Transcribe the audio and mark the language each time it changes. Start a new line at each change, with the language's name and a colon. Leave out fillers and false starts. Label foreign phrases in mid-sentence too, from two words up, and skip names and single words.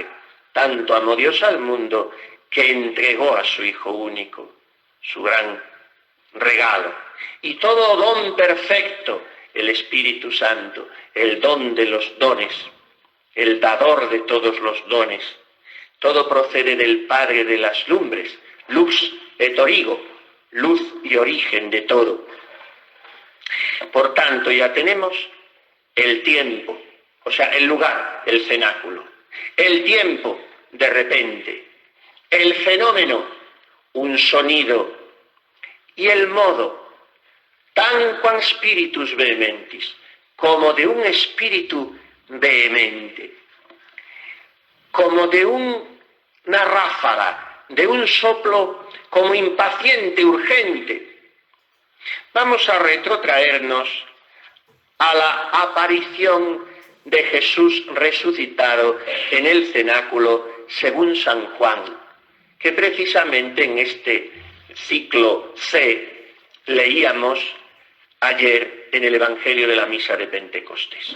Spanish: Tanto amó Dios al mundo que entregó a su Hijo único, su gran regalo. Y todo don perfecto, el Espíritu Santo, el don de los dones, el dador de todos los dones. Todo procede del Padre de las lumbres,
Latin: lux et origo,
Spanish: luz y origen de todo. Por tanto, ya tenemos el tiempo, o sea, el lugar, el cenáculo. El tiempo, de repente. El fenómeno, un sonido. Y el modo,
Latin: tanquam spiritus vehementis,
Spanish: como de un espíritu vehemente, como de una ráfaga, de un soplo como impaciente, urgente. Vamos a retrotraernos a la aparición de Jesús resucitado en el cenáculo según San Juan, que precisamente en este ciclo C leíamos ayer en el Evangelio de la Misa de Pentecostés.